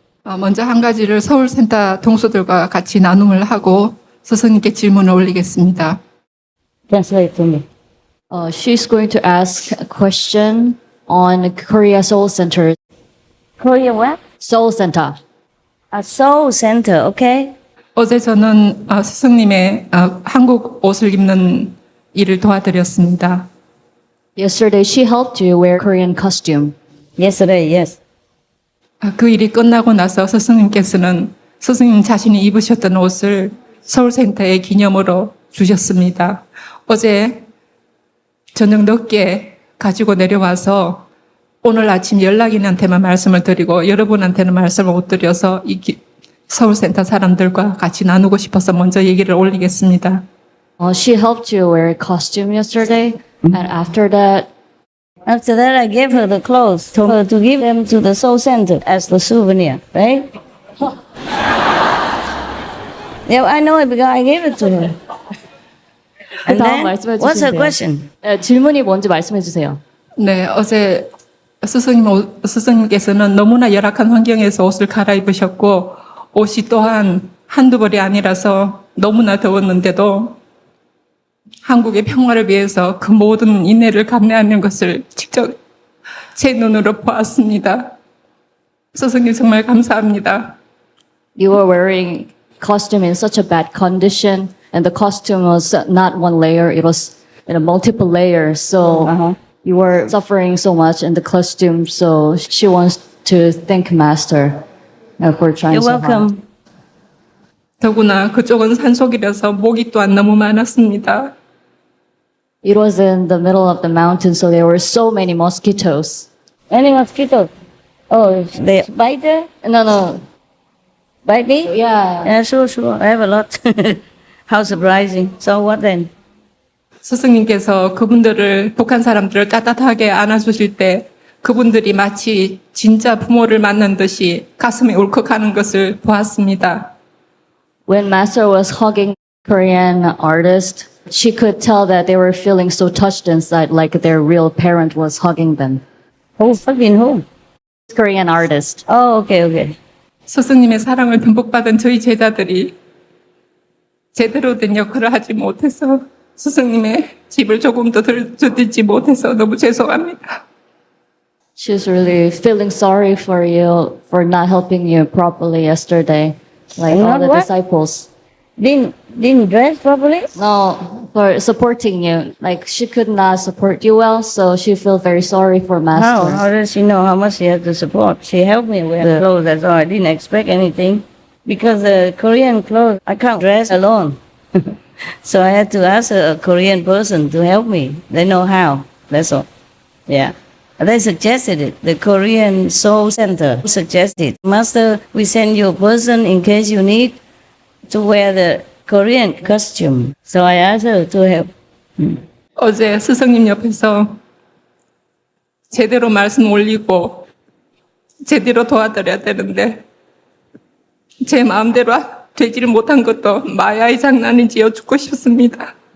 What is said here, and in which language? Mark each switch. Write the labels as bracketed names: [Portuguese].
[Korean] 먼저 한 가지를 서울센터 동수들과 같이 나눔을 하고 스승님께 질문을 올리겠습니다. [English] Translate to me. She's going to ask a question on Korea Soul Center. Korea what? Soul Center. A soul center, okay? [Korean] 어제 저는 스승님의 한국 옷을 입는 일을 도와드렸습니다. [English] Yesterday, she helped you wear Korean costume. Yesterday, yes. [Korean] 그 일이 끝나고 나서 스승님께서는 스승님 자신이 입으셨던 옷을 서울센터의 기념으로 주셨습니다. 어제 저녁 늦게 가지고 내려와서 오늘 아침 연락인한테만 말씀을 드리고 여러분한테는 말씀을 못 드려서 서울센터 사람들과 같이 나누고 싶어서 먼저 얘기를 올리겠습니다. [English] She helped you wear a costume yesterday, and after that, I gave her the clothes, told her to give them to the soul center as the souvenir, right? Yeah, I know it because I gave it to her. And then, [Korean] 말씀해 [English] what's her [Korean] 주시면 돼요. [English] question? [Korean] 질문이 뭔지 말씀해 주세요. 네, 어제 스승님께서는 너무나 열악한 환경에서 옷을 갈아입으셨고 옷이 또한 한두 벌이 아니라서 너무나 더웠는데도 한국의 평화를 위해서 그 모든 인내를 감내하는 것을 직접 제 눈으로 보았습니다. 스승님 정말 감사합니다. [English] You were wearing costume in such a bad condition, and the costume was not one layer; it was in a multiple layers. So you were suffering so much in the costume. So she wants to thank Master for trying You're so hard. welcome. [Korean] 더구나 그쪽은 산속이라서 모기 또한 너무 많았습니다. [English] It was in the middle of the mountain, so there were so many mosquitoes. Any mosquito? Oh, they bite her? No. Bite me? Yeah. Yeah, sure. I have a lot. How surprising. So what then? [Korean] 스승님께서 그분들을 북한 사람들을 따뜻하게 안아주실 때 그분들이 마치 진짜 부모를 만난 듯이 가슴이 울컥하는 것을 보았습니다. [English] When Master was hugging Korean artist, she could tell that they were feeling so touched inside, like their real parent was hugging them. Who fucking who? Korean artist. Oh, okay, okay. [Korean] 스승님의 사랑을 듬뿍 받은 저희 제자들이 제대로 된 역할을 하지 못해서 스승님의 집을 조금 더 듣지 못해서 너무 죄송합니다. [English] She's really feeling sorry for you for not helping you properly yesterday, like all Not the what? disciples. Didn't dress properly? No, for supporting you. Like she could not support you well, so she feel very sorry for Master. How does she know how much she has to support? She helped me with the clothes, that's all. I didn't expect anything. Because the Korean clothes, I can't dress alone. So I had to ask a Korean person to help me. They know how, that's all. Yeah. They suggested it. The Korean Soul Center suggested, Master, we send you a person in case you need to wear the Korean costume. So I asked her to help. [Korean] 어제 스승님 옆에서 제대로 말씀 올리고 제대로 도와드려야 되는데 제 마음대로 되지를 못한 것도 마야의 장난인지 여쭙고 싶습니다.